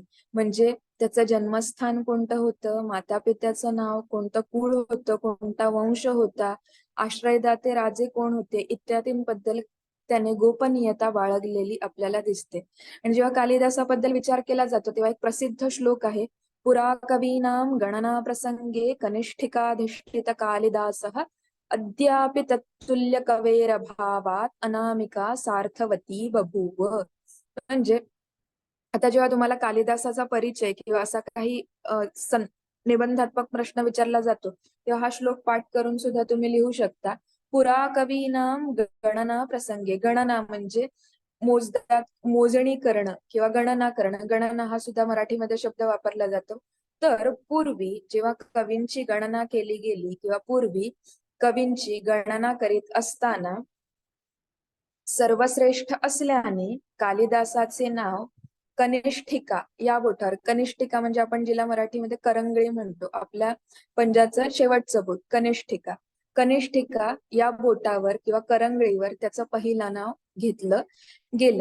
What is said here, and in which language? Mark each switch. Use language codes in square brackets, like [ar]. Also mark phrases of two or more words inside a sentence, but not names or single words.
[mr] म्हणजे त्याचं जन्मस्थान कोणतं होतं, माता पित्याचं नाव, कोणतं कुळ होतं, कोणता वंश होता, आश्रयदाते राजे कोण होते, इत्यादींबद्दल त्याने गोपनीयता बाळगलेली आपल्याला दिसते. आणि जेव्हा कालिदासाबद्दल विचार केला जातो तेव्हा एक प्रसिद्ध श्लोक आहे, [sa] पुरा कवीनाम गणना प्रसंगे कनिष्ठिकाधिष्ठित कालिदासः अद्यापि तत्तुल्य कवेरभावात अनामिका सार्थवती बभूव. [mr] म्हणजे आता जेव्हा तुम्हाला कालिदासाचा परिचय किंवा असा काही निबंधात्मक प्रश्न विचारला जातो तेव्हा हा श्लोक पाठ करून सुद्धा तुम्ही लिहू शकता. [sa] पुरा कवीनाम गणना प्रसंगे, [mr] गणना म्हणजे मोजणी करणं किंवा गणना करणं, गणना हा सुद्धा मराठीमध्ये शब्द वापरला जातो. तर पूर्वी जेव्हा कवींची गणना केली गेली किंवा पूर्वी कवींची गणना करीत असताना सर्वश्रेष्ठ असल्याने कालिदासाचे नाव कनिष्ठिका या बोटावर, कनिष्ठिका म्हणजे आपण जिला मराठीमध्ये करंगळी म्हणतो, आपल्या पंजाचं शेवटचं बोट कनिष्ठिका, कनिष्ठिका या बोटावर किंवा करंगळीवर त्याचं पहिलं नाव घेतलं गेलं.